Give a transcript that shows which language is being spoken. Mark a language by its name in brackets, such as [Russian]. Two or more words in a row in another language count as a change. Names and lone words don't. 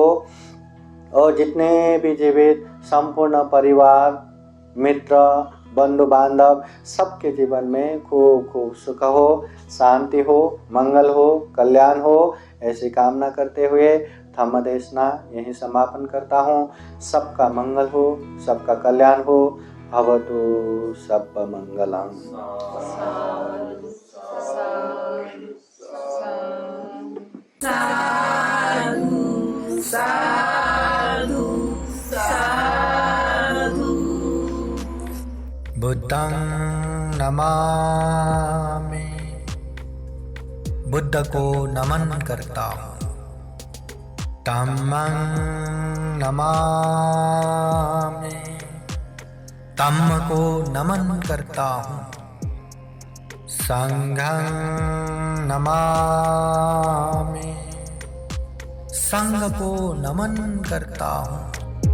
[Hindi] और जितने भी जीवित संपूर्ण परिवार, मित्र, बंधु बांधव सबके जीवन में खूब खूब सुख हो, शांति हो, मंगल हो, कल्याण हो, ऐसी कामना करते हुए धम्म देशना यहीं समापन करता हूँ। सबका मंगल हो, सबका कल्याण हो। [Pali] भवतु सब मंगलम। साधु साधु साधु। बुद्धं नमामि, [Hindi] बुद्ध को नमन करता हूँ। [Pali] धम्मं नमामि, [Hindi] धम्म को नमन करता हूँ। [Pali] संघं नमामि, [Hindi] संघ को नमन करता हूँ।